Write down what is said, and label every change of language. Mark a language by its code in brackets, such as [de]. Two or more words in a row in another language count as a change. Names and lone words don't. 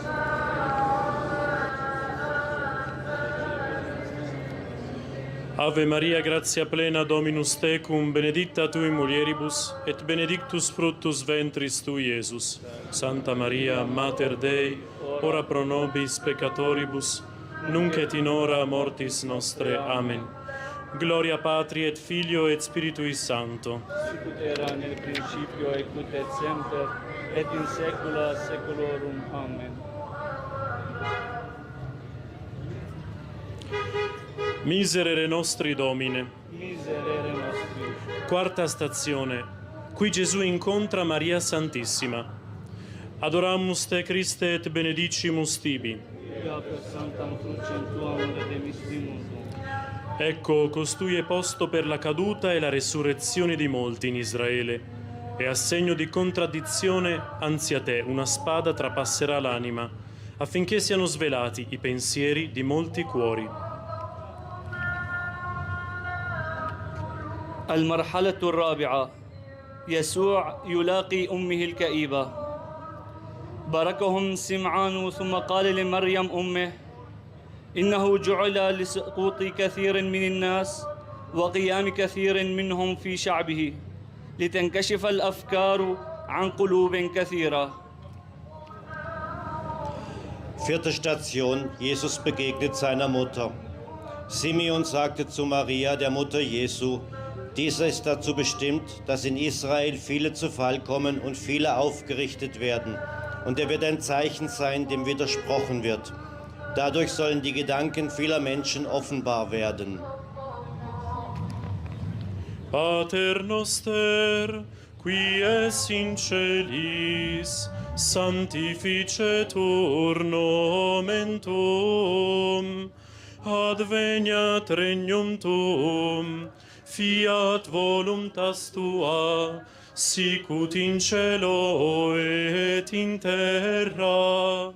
[la] Ave Maria, gratia plena, Dominus tecum, benedicta tui mulieribus, et benedictus fructus ventris tui, Iesus. Santa Maria, Mater Dei, ora pro nobis peccatoribus, nunc et in hora mortis nostre. Amen. Gloria Patri et Filio et Spiritui Sancto. Sicut era nel principio et nunc et semper, et in saecula saeculorum. Amen. Miserere nostri Domine. Miserere nostri. [it] Quarta stazione. Qui Gesù incontra Maria Santissima. [la] Adoramus te Christe et benedicimus tibi. Via per Sanctam Crucem tuam redemissimus. [it] Ecco, costui è posto per la caduta e la resurrezione di molti in Israele. E a segno di contraddizione, anzi a te, una spada trapasserà l'anima, affinché siano svelati i pensieri di molti cuori. [ar] المرحلة الرابعة يسوع يلاقي أمه الكئيبة باركهم سمعان ثم قال لمريم أمه إنه جعل لسقوط كثير من الناس وقيام كثير منهم في شعبه لتنكشف الأفكار عن قلوب كثيرة. [de] Vierte Station. Jesus begegnet seiner Mutter. Simeon sagte zu Maria, der Mutter Jesu, dieser ist dazu bestimmt, dass in Israel viele zu Fall kommen und viele aufgerichtet werden. Und er wird ein Zeichen sein, dem widersprochen wird. Dadurch sollen die Gedanken vieler Menschen offenbar werden. [la] Pater noster, qui es in celis, sanctificetur nomen tuum, adveniat regnum tuum, fiat voluntas tua, sicut in cielo et in terra.